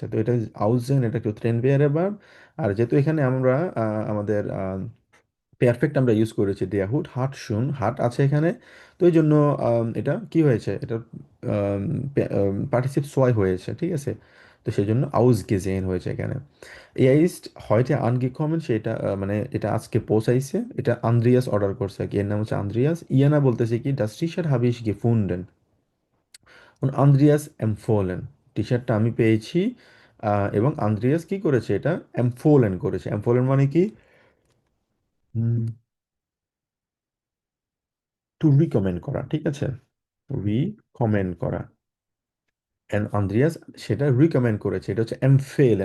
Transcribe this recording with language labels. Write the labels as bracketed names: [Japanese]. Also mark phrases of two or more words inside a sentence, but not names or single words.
[Bangla] তো এটা আউসেন, এটা কেউ ট্রেন বেয়ারে ভার্ব। আর যেহেতু এখানে আমরা আমাদের পারফেক্ট আমরা ইউজ করেছি [German] der Hut hat schon, [Bangla] হাট আছে এখানে, তো এই জন্য এটা কি হয়েছে, এটা [German] Partizip zwei [Bangla] হয়েছে, ঠিক আছে? তো সেই জন্য আউস গেজেন হয়েছে এখানে। [German] Er ist heute angekommen, [Bangla] সেটা মানে এটা আজকে পৌঁছাইছে, এটা আন্দ্রিয়াস অর্ডার করছে আর কি, এর নাম হচ্ছে আন্দ্রিয়াস। ইয়ানা বলতেছে কি, [German] das T-Shirt habe ich gefunden und Andreas empfohlen, [Bangla] টি শার্টটা আমি পেয়েছি, এবং আন্দ্রিয়াস কি করেছে, এটা empfohlen করেছে। empfohlen মানে কি? [English] to recommend [Bangla] করা, ঠিক আছে? রিকমেন্ড করা, এন্ড আন্দ্রিয়াস সেটা রিকমেন্ড করেছে, এটা হচ্ছে empfehlen।